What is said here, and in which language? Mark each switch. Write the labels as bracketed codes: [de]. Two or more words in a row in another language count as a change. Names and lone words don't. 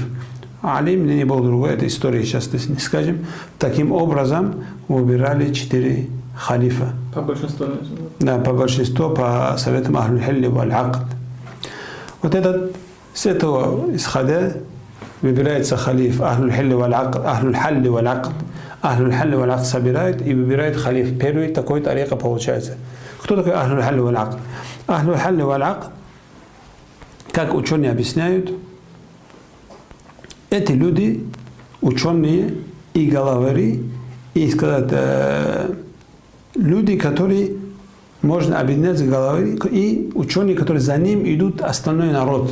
[ru] Али, мне не было другой, это история, сейчас не скажем. Таким образом выбирали 4 халифа. По большинству. Да, по большинству, по советам [ar] أهل الحل والعقد. [ru] Вот этот, с этого исходя, выбирается халиф [ar] أهل الحل والعقد, أهل الحل والعقد. أهل الحل والعقد [ru] собирает и выбирает халиф. Первый такой тарика получается. Кто такой [ar] أهل الحل والعقد? أهل الحل والعقد, [ru] как ученые объясняют, эти люди, ученые и головари, и сказать, люди, которые можно объединять головари, и ученые, которые за ним идут остальной народ.